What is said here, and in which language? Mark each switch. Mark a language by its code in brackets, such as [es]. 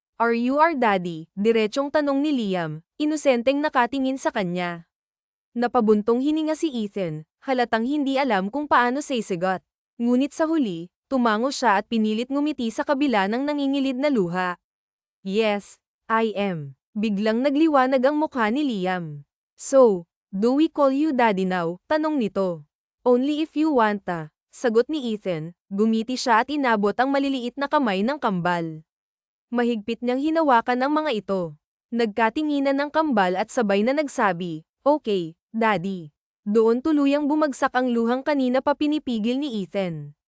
[en] Are you our daddy? [tl] Diretsong tanong ni Liam, inosenteng nakatingin sa kanya. Napabuntong hininga si Ethan, halatang hindi alam kung paano sasagot. Ngunit sa huli, tumango siya at pinilit ngumiti sa kabila ng nangingilid na luha. [en] Yes, I am. [tl] Biglang nagliwanag ang mukha ni Liam. [en] So, do we call you daddy now? [tl] Tanong nito. [en] Only if you want ta. [tl] Sagot ni Ethan, gumiti siya at inabot ang maliliit na kamay ng kambal. Mahigpit niyang hinawakan ang mga ito. Nagkatinginan ng kambal at sabay na nagsabi, [en] okay, daddy. [tl] Doon tuluyang bumagsak ang luhang kanina pa pinipigil ni Ethan.